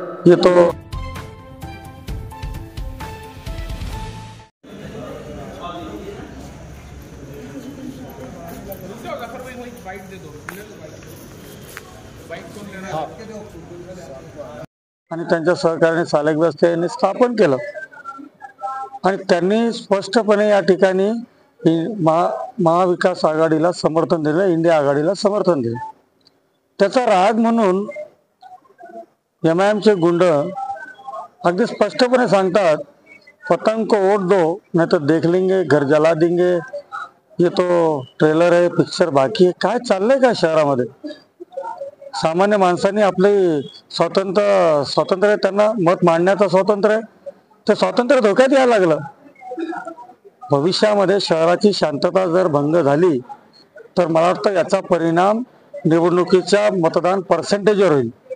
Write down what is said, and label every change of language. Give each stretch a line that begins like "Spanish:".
Hindi: ये तो
Marathi: आणि त्यांच्या सहकार्याने सालेक व्यवस्था यांनी स्थापन केलं आणि त्यांनी स्पष्टपणे या ठिकाणी महाविकास आघाडीला समर्थन दिलं, इंडिया आघाडीला समर्थन दिलं। त्याचा राग म्हणून एमआयएमचे गुंड अगदी स्पष्टपणे सांगतात,
Hindi: पतंग को वोट दो नहीं तो देख लेंगे, घर जला देंगे। ये तो ट्रेलर है, पिक्चर बाकी है।
Marathi: काय चाललंय का शहरामध्ये? सामान्य माणसांनी आपले स्वातंत्र्य त्यांना मत मांडण्याचं स्वातंत्र्य आहे, ते स्वातंत्र्य धोक्यात यायला लागलं। भविष्यामध्ये शहराची शांतता जर भंग झाली तर मला वाटतं याचा परिणाम निवडणुकीच्या मतदान पर्सेंटेजवर होईल।